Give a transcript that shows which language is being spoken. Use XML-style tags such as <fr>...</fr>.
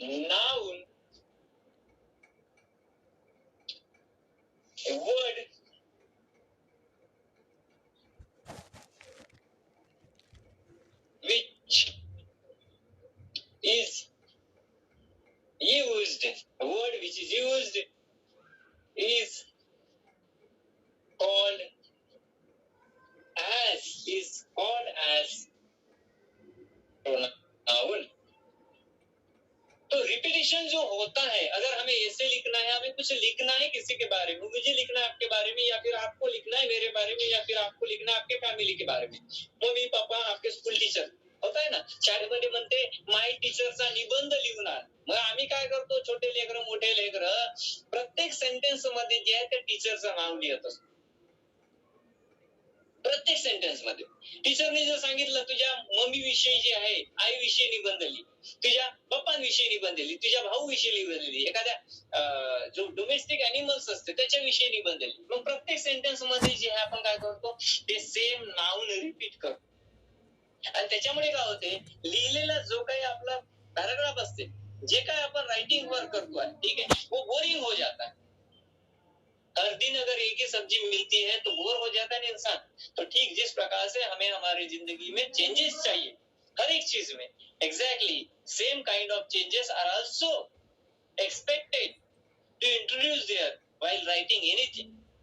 <en>noun, a word which is used, a word which is used is called as pronoun.</en> <hi>तो repetition जो होता है, अगर हमें ऐसे लिखना है, हमें कुछ लिखना है किसी के बारे में, मुझे लिखना है आपके बारे में, या फिर आपको लिखना है मेरे बारे में, या फिर आपको लिखना है आपके फैमिली के बारे में, मम्मी पापा, आपके स्कूल टीचर,</hi> <mr>होत ना, शाळेमध्ये म्हणते माय टीचरचा निबंध लिहून आण. मग आम्ही काय करतो, छोटे लेकरं मोठे लेकरं प्रत्येक सेंटेन्स मध्ये जे आहे त्या टीचरचं नाव लिहत असतो. प्रत्येक सेंटेन्स मध्ये टीचरने जर सांगितलं तुझ्या मम्मी विषयी जे आहे, आई विषयी निबंध लिही, तुझ्या पप्पांविषयी निबंध लिही, तुझ्या भाऊ विषयी निबंध लिही, एखाद्या जो डोमेस्टिक अॅनिमल्स असते त्याच्याविषयी निबंध लिही. मग प्रत्येक सेंटेन्स मध्ये जे आहे आपण काय करतो, ते सेम नाउन रिपीट करतो. आणि त्याच्यामुळे काय होते, लिहिलेला जो काही आपला पॅराग्राफ असते, जे काय अपन राइटिंग वर्क करतो है,</mr> <hi>ठीक है, वो बोरिंग हो जाता है. हर दिन अगर एक ही सब्जी मिलती है तो बोर हो जाता है इंसान. तो ठीक जिस प्रकार से हमें हमारी जिंदगी में चेंजेस चाहिए हर एक चीज में,</hi> <en>Exactly same kind of changes are also expected to introduce there while writing anything.</en>